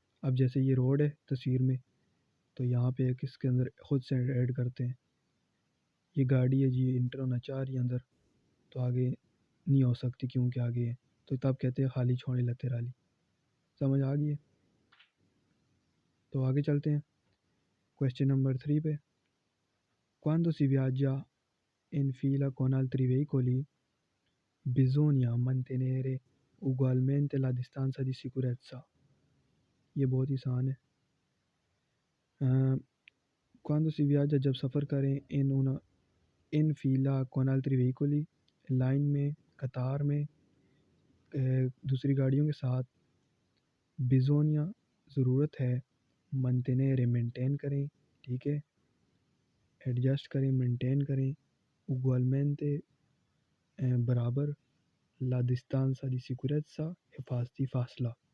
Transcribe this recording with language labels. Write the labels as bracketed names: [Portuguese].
[Urdu] اب جیسے یہ روڈ ہے تصویر میں، تو یہاں پہ ایک اس کے اندر خود سے ایڈ کرتے ہیں، یہ گاڑی ہے جی انٹر ہونا چاہ رہی ہے اندر، تو آگے نہیں ہو سکتی کیونکہ آگے ہے، تو تب کہتے ہیں خالی چھوڑیں لترالی. سمجھ آ گئی ہے؟ تو آگے چلتے ہیں کویشچن نمبر 3 پہ. [Italian] Quando si viaggia in fila con altri veicoli, bisogna mantenere ugualmente la distanza di sicurezza. [Urdu] یہ بہت ہی آسان ہے. [Italian] quando si viaggia، [Urdu] جب سفر کریں، ان فیلا [Italian] con altri veicoli، [Urdu] لائن میں، قطار میں، دوسری گاڑیوں کے ساتھ، bisogna ضرورت ہے، mantenere مینٹین کریں، ٹھیک ہے، ایڈجسٹ کریں، مینٹین کریں، ugualmente برابر، [Italian] la distanza di sicurezza [Urdu] حفاظتی فاصلہ.